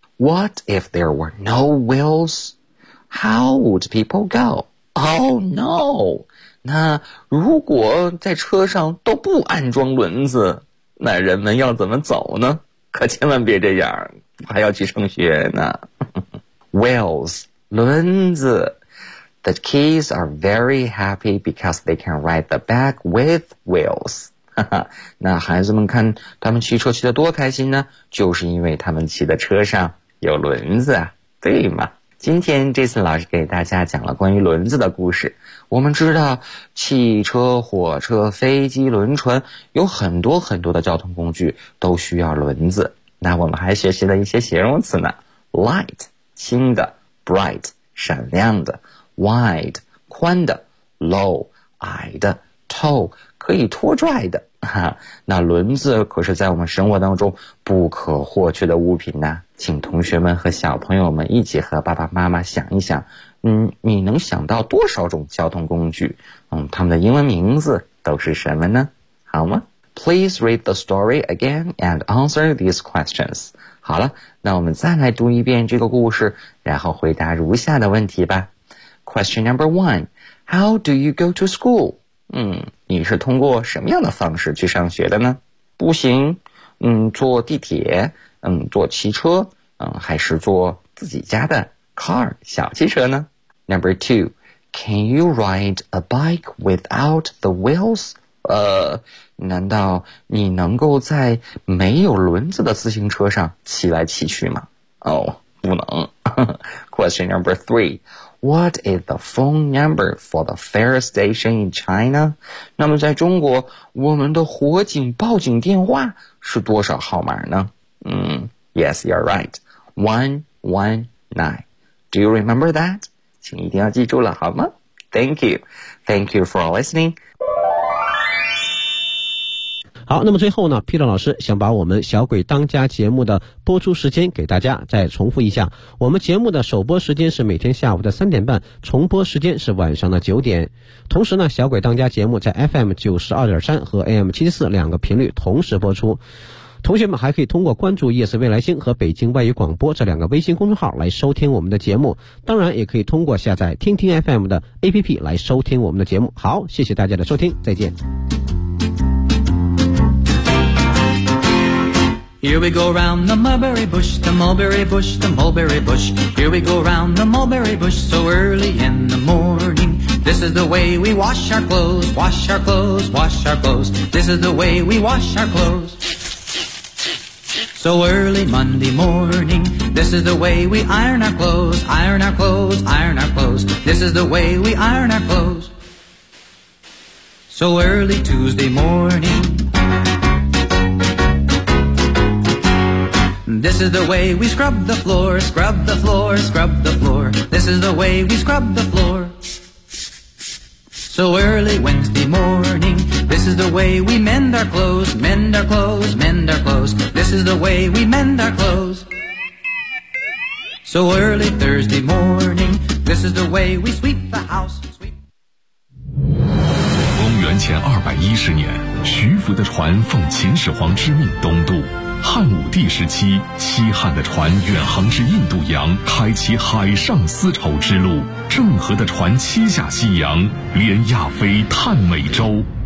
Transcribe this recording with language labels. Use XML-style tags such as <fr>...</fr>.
<en>What if there were no wheels? How would people go? Oh no!</en> <zh>那如果在车上都不安装轮子，那人们要怎么走呢？可千万别这样，还要去上学呢。 Wheels， 轮子。</zh> <en>The kids are very happy because they can ride the back with wheels.</en> <zh>那孩子们看他们骑车骑得多开心呢，就是因为他们骑的车上有轮子啊，对吗？今天这次老师给大家讲了关于轮子的故事。我们知道汽车、火车、飞机、轮船有很多很多的交通工具都需要轮子。那我们还学习了一些形容词呢 ，light 轻的 ，bright 闪亮的 ，wide 宽的 ，low 矮的 ，tow。可以拖拽的哈、啊，那轮子可是在我们生活当中不可或缺的物品呢。请同学们和小朋友们一起和爸爸妈妈想一想，嗯，你能想到多少种交通工具？嗯，他们的英文名字都是什么呢？好吗</zh> <en>？Please read the story again and answer these questions.</en> <zh>好了，那我们再来读一遍这个故事，然后回答如下的问题吧。</zh> <en>Question number one: How do you go to school?</en> <zh>嗯，你是通过什么样的方式去上学的呢？步行，嗯，坐地铁，嗯，坐汽车，嗯，还是坐自己家的 car 小汽车呢 ？</zh> <en>Number two, can you ride a bike without the wheels?</en> <zh>难道你能够在没有轮子的自行车上骑来骑去吗？哦，不能。</zh> <en>Question number three. What is the phone number for the fire station in China?</en> <zh>那么在中国，我们的火警报警电话是多少号码呢？</zh> <en>嗯 ，Yes, you're right. 119. Do you remember that?</en> <zh>请一定要记住了，好吗</zh> <en>？Thank you. Thank you for listening.</en> <zh>好，那么最后呢 ，Peter 老师想把我们小鬼当家节目的播出时间给大家再重复一下，我们节目的首播时间是每天下午的3:30，重播时间是晚上的9:00。同时呢，小鬼当家节目在 FM92.3 和 AM74两个频率同时播出。同学们还可以通过关注夜色未来星和北京外语广播这两个微信公众号来收听我们的节目，当然也可以通过下载听听 FM 的 APP 来收听我们的节目。好，谢谢大家的收听，再见。</zh> <en>Here we go round the mulberry bush, the mulberry bush, the mulberry bush. Here we go round the mulberry bush so early in the morning. This is the way we wash our clothes, wash our clothes, wash our clothes. This is the way we wash our clothes. So early Monday morning. This is the way we iron our clothes, iron our clothes, iron our clothes. This is the way we iron our clothes. So early Tuesday morning. This is the way we scrub the floor, scrub the floor, scrub the floor. This is the way we scrub the floor. So early Wednesday morning. This is the way we mend our clothes, mend our clothes, mend our clothes. This is the way we mend our clothes. So early Thursday morning. This is the way we sweep the house.</en> <zh>公元前210年，徐福的船奉秦始皇之命东渡。汉武帝时期，西汉的船远航至印度洋，开启海上丝绸之路。郑和的船七下西洋，连亚非探美洲。</zh>